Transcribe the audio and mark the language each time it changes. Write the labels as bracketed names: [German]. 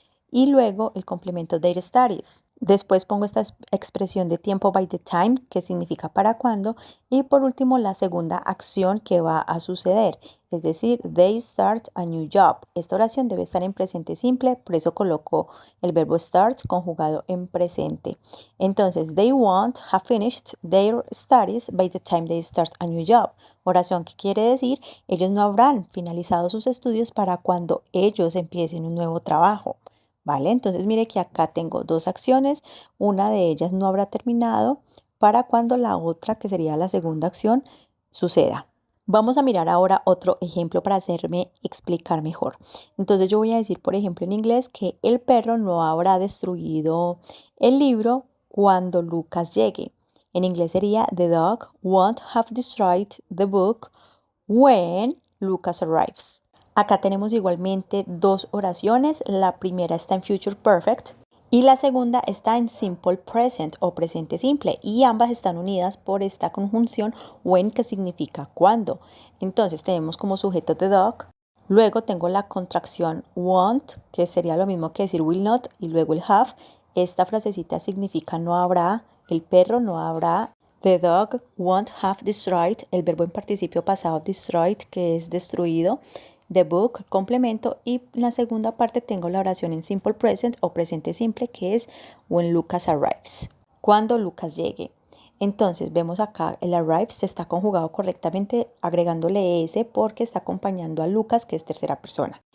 [Spanish] Y luego el complemento [English] their studies. [Spanish] Después pongo esta expresión de tiempo [English] by the time, [Spanish] que significa para cuándo. Y por último, la segunda acción que va a suceder, es decir, [English] they start a new job. [Spanish] Esta oración debe estar en presente simple, por eso coloco el verbo start conjugado en presente. Entonces, [English] they won't have finished their studies by the time they start a new job. [Spanish] Oración que quiere decir, ellos no habrán finalizado sus estudios para cuando ellos empiecen un nuevo trabajo. ¿Vale? Entonces mire que acá tengo 2 acciones, una de ellas no habrá terminado para cuando la otra, que sería la segunda acción, suceda. Vamos a mirar ahora otro ejemplo para hacerme explicar mejor. Entonces yo voy a decir, por ejemplo, en inglés que el perro no habrá destruido el libro cuando Lucas llegue. En inglés sería [English] the dog won't have destroyed the book when Lucas arrives. [Spanish] Acá tenemos igualmente 2 oraciones. La primera está en Future Perfect y la segunda está en Simple Present o presente simple. Y ambas están unidas por esta conjunción when, que significa cuando. Entonces tenemos como sujeto [English] the dog. [Spanish] Luego tengo la contracción won't, que sería lo mismo que decir [English] will not. [Spanish] Y luego el have. Esta frasecita significa no habrá. El perro no habrá. [English] The dog won't have destroyed. [Spanish] El verbo en participio pasado destroyed, que es destruido. [English] The book, [Spanish] complemento, y en la segunda parte tengo la oración en simple present o presente simple, que es [English] when Lucas arrives, [Spanish] cuando Lucas llegue. Entonces vemos acá el arrives está conjugado correctamente agregándole s porque está acompañando a Lucas, que es tercera persona.